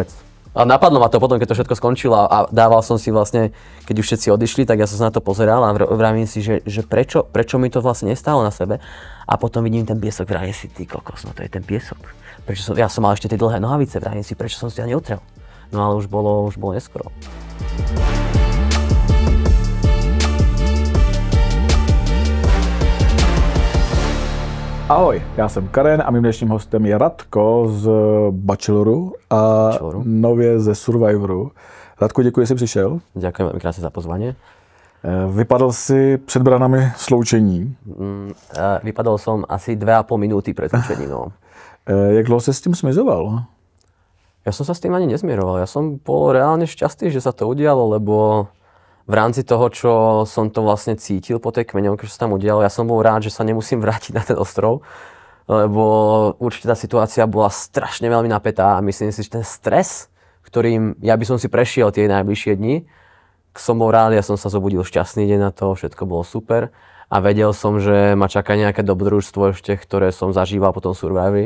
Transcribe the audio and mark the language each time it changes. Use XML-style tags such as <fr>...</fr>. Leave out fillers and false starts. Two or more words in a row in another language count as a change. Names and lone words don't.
<sk>A napadlo ma to potom, keď to všetko skončilo a dával som si vlastne, keď už všetci odišli, tak ja som sa na to pozeral a vravím si, že prečo mi to vlastne nestálo na sebe. A potom vidím ten piesok, vravím si, ty kokos, no to je ten piesok. Ja som mal ešte tie dlhé nohavice, vravím si, prečo som si ho neutrel. No ale už bolo neskoro.</sk> <cs>Ahoj, já jsem Karen a mým dnešním hostem je Radko z Bacheloru a nově ze Survivoru. Radko, děkuji, že jsi přišel.</cs> <sk>Ďakujem veľmi krásne za pozvanie.</sk> <cs>Vypadal si před branami sloučení.</cs> <sk>Vypadal som asi 2,5 minúty pred sloučením. No.</sk> <cs>Jak dlouho se s tím smizoval?</cs> <sk>Ja som sa s tým ani nezmieroval. Ja som bol reálne šťastný, že sa to udialo, lebo v rámci toho, čo som to vlastne cítil po tej kmeňovke, čo sa tam udialo, ja som bol rád, že sa nemusím vrátiť na ten ostrov, lebo určite tá situácia bola strašne veľmi napätá a myslím si, že ten stres, ktorým ja by som si prešiel tie najbližšie dni, som bol rád, ja som sa zobudil šťastný deň na to, všetko bolo super a vedel som, že ma čaká nejaké dobrodružstvo ešte, ktoré som zažíval po tom Survivori.</sk>